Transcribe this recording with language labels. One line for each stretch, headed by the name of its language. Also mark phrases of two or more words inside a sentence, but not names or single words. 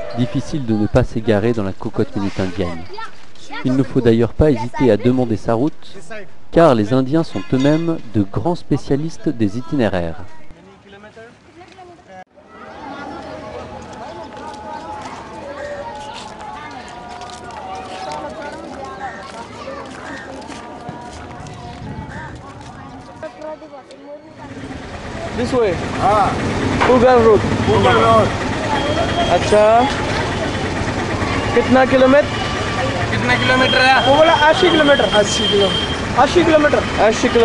French: Difficile de ne pas s'égarer dans la cocotte minute indienne. Il ne faut d'ailleurs pas hésiter à demander sa route, car les Indiens sont eux-mêmes de grands spécialistes des itinéraires.
English: This way. Mughal road.
Hindi: अच्छा कितना किलोमीटर है वो बोला 80 किलोमीटर 80 किलोमीटर 80